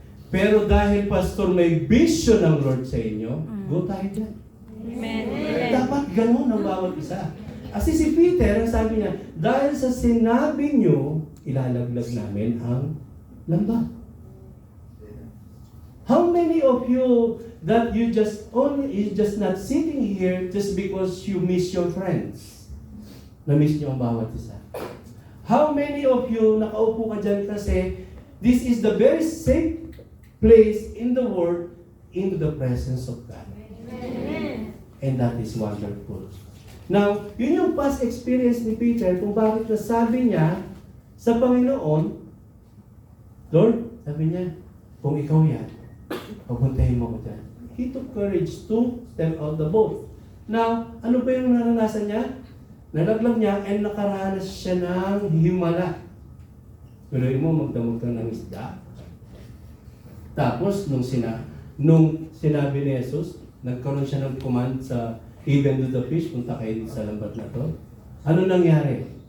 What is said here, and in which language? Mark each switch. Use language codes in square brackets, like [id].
[tl] Pero dahil, Pastor, may vision ng Lord sa inyo, go tayo dyan. Amen. Dapat ganun ang bawat isa. Kasi si Peter, ang sabi niya, dahil sa sinabi niyo, ilalaglag namin ang lambat. [en] How many of you that you just not sitting here just because you miss your friends? [tl] Na-miss niyo ang bawat isa. [en] How many of you [tl] nakaupo ka dyan kasi [en] this is the very safe place in the world into the presence of God. Amen. And that is wonderful. [tl] Now, yun yung past experience ni Peter kung bakit nasabi niya sa Panginoon, Lord, sabi niya, kung ikaw yan, papuntahin mo ko dyan. [en] He took courage to step out the boat. [tl] Now, ano ba yung naranasan niya? Nalaglag niya and nakaranas siya ng himala. Pero mo, magdamag ka ng isda. Tapos, nung sinabi ni Jesus, nagkaroon siya ng command sa [en] even to the fish, [tl] punta kayo sa lambat na to. Ano nangyari?